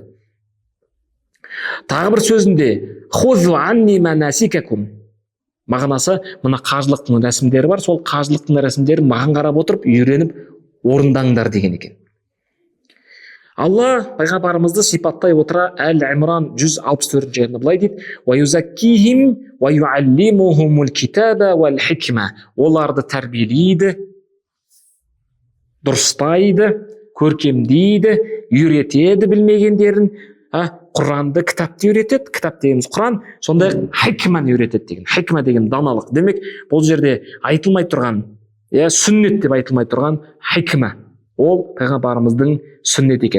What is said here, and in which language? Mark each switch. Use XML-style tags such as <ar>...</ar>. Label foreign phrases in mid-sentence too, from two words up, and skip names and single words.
<kk>Тағы бір сөзінде</kk> <ar>«خذوا عني مناسككم».</ar> <kk>Мағынасы, мына қажылықтың рәсімдері бар, сол қажылықтың рәсімдерін маған қарап отырып, үйреніп орындаңдар деген екен. Алла пайғамбарымызды сипаттай отыра Әл-Имран 164-ші аятында былай дейді:</kk> <ar>«ويزكيهم ويعلمهم الكتاب والحكمة».</ar> <kk>Оларды тәрбиелейді, дұрыстайды, көркемдейді, үйретеді білмегендерін, Құранды, кітапты үйретеді. Кітап дегеніміз Құран, сондай хикманы үйретеді деген. Хикма деген даналық. Демек, бұл жерде айтылмай тұрған, сүннет деп айтылмай тұрған хикма, ол пайғамбарымыздың сүннет екен.</kk>